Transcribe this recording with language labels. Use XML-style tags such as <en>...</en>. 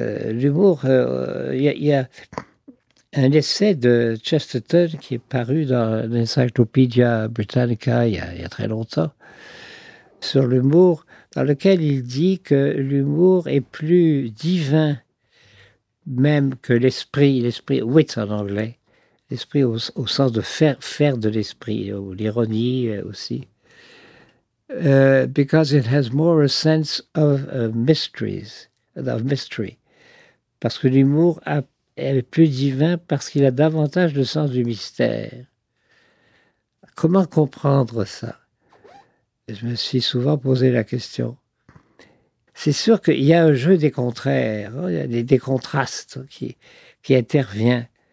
<fr>L'humour, il y a un essai de Chesterton qui est paru dans l'Encyclopédia Britannica il y a très longtemps sur l'humour, dans lequel il dit que l'humour est plus divin même que l'esprit wit en anglais. L'esprit au sens de faire de l'esprit, ou l'ironie aussi.</fr> <en>Because it has more a sense of mysteries, of mystery.</en> <fr>Parce que l'humour est plus divin parce qu'il a davantage le sens du mystère. Comment comprendre ça? Je me suis souvent posé la question. C'est sûr qu'il y a un jeu des contraires, hein, il y a des contrastes qui intervient.</fr>